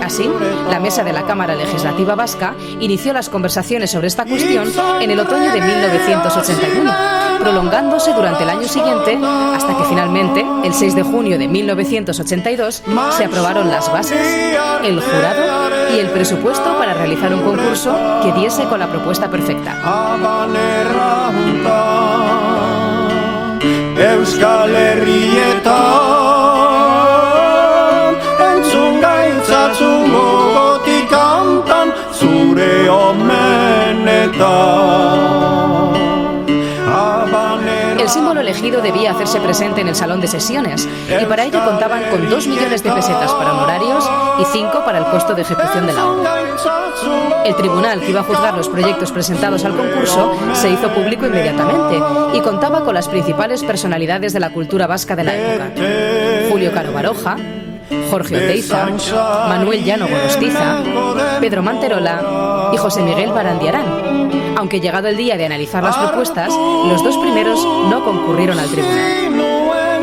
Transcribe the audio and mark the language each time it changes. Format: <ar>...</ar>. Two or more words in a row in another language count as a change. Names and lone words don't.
<es>Así, la mesa de la Cámara Legislativa Vasca inició las conversaciones sobre esta cuestión en el otoño de 1981, prolongándose durante el año siguiente hasta que finalmente, el 6 de junio de 1982, se aprobaron las bases, el jurado y el presupuesto para realizar un concurso que diese con la propuesta perfecta.</es> <eu>Euskal Herrietan entzun gaitzatzu gogotik kantan zure omenetan.</eu> <es>El símbolo elegido debía hacerse presente en el salón de sesiones y para ello contaban con 2 millones de pesetas para honorarios y 5 para el costo de ejecución de la obra. El tribunal que iba a juzgar los proyectos presentados al concurso se hizo público inmediatamente y contaba con las principales personalidades de la cultura vasca de la época: Julio Caro Baroja, Jorge Oteiza, Manuel Llano Gorostiza, Pedro Manterola y José Miguel Barandiarán, aunque llegado el día de analizar las propuestas, los 2 primeros no concurrieron al tribunal.</es>